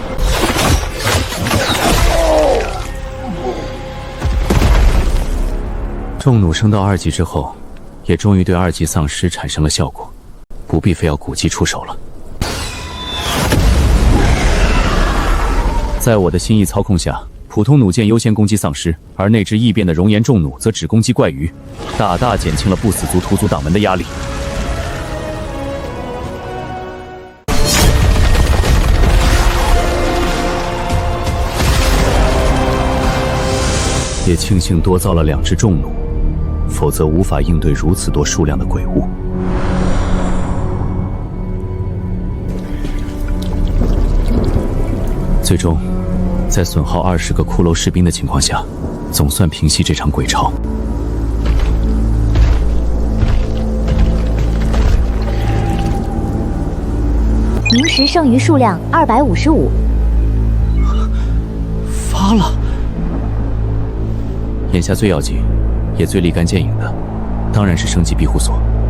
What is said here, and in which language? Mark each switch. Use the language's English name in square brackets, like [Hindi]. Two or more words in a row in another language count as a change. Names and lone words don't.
[Chinese] 重弩升到2級之後，也終於對2級喪屍產生了效果，不必非要古籍出手了。在我的心意操控下，普通弩箭優先攻擊喪屍，而那支异变的熔岩重弩则只攻擊怪魚，大大減輕了不死族屠族党们的壓力。也庆幸多造了2支重弩，否則无法应对如此多数量的鬼物。最終，在损耗20个骷髅士兵的情況下，總算平息這場鬼潮。明石剩餘數量255。發了。眼下最要緊，也最立竿見影的，當然是升級庇護所。